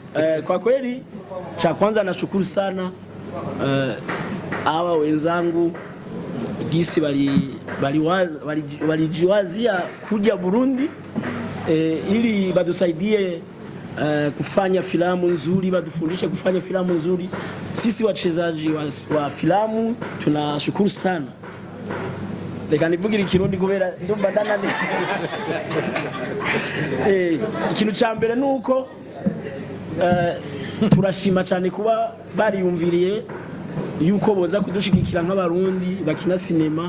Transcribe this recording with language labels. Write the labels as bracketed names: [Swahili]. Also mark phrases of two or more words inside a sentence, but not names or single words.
[Swahili] Kwa kweli cha kwanza nashukuru sana hawa wenzangu gisi walijiwazia kuja Burundi ili badusaidie kufanya filamu nzuri, badufundishe kufanya filamu nzuri. Sisi wachezaji wa filamu tunashukuru sana. [Rundi] Leka nivugira ikirundi kubera ndumva ndanane. Ikintu ca mbere nuko turashima cyane kuba bariyumviriye yuko boza kudushigikira nk'abarundi bakina sinema